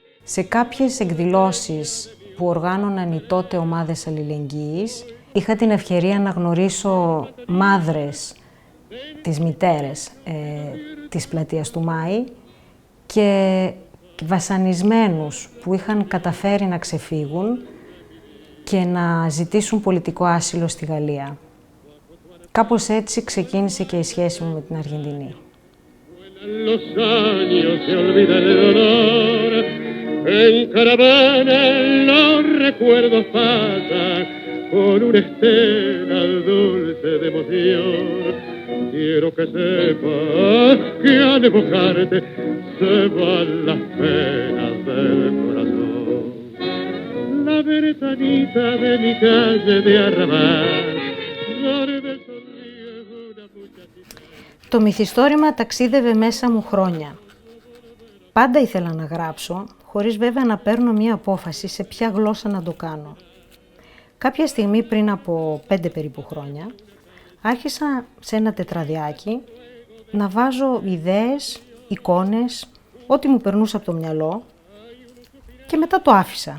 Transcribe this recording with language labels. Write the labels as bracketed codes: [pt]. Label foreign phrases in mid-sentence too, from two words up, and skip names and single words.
[el] Σε κάποιες εκδηλώσεις που οργάνωναν οι τότε ομάδες αλληλεγγύης είχα την ευκαιρία να γνωρίσω μάδρες, τις μητέρες της πλατείας του Μάη και βασανισμένους που είχαν καταφέρει να ξεφύγουν και να ζητήσουν πολιτικό άσυλο στη Γαλλία. Κάπως έτσι ξεκίνησε και η σχέση μου με την Αργεντινή. [es] Con una estela dulce de emoción, quiero que sepas que al evocarte se van las penas del corazón. La ventanita de mi calle de Arrabal, duerme sonriendo una muchachita. [el] Το μυθιστόρημα ταξίδευε μέσα μου χρόνια. Πάντα ήθελα να γράψω, χωρίς βέβαια να παίρνω μία απόφαση σε ποια γλώσσα να το κάνω. Κάποια στιγμή πριν από 5 περίπου χρόνια, άρχισα σε ένα τετραδιάκι να βάζω ιδέες, εικόνες, ό,τι μου περνούσε από το μυαλό και μετά το άφησα.